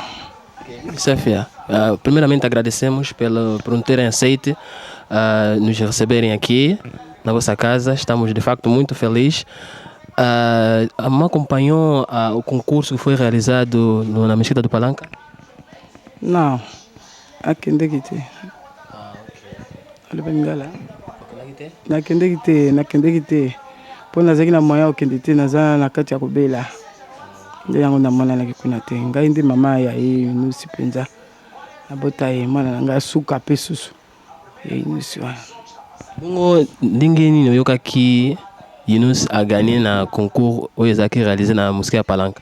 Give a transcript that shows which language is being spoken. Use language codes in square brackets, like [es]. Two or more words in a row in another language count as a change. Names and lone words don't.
[pt] Safia, primeiramente agradecemos por nos terem aceito, nos receberem aqui na vossa casa. Estamos de facto muito felizes. A mamãe acompanhou o concurso que foi realizado na Mesquita do Palanca? Não, aqui não tem. Olha para mim lá. [ln] Na kende po nazaki na moya okende te naza na kati ya kobela nde yango na mwana naki kuna te ngai ndi mama ya Yunus penza na bota ye mwana na ngai suka pe susu Yunus wana. Bongo ndenge nini oyokaki Yunus [fr] a gagné [ln] na concours oyo ezalaki réalisé na Mosquée ya Palanca?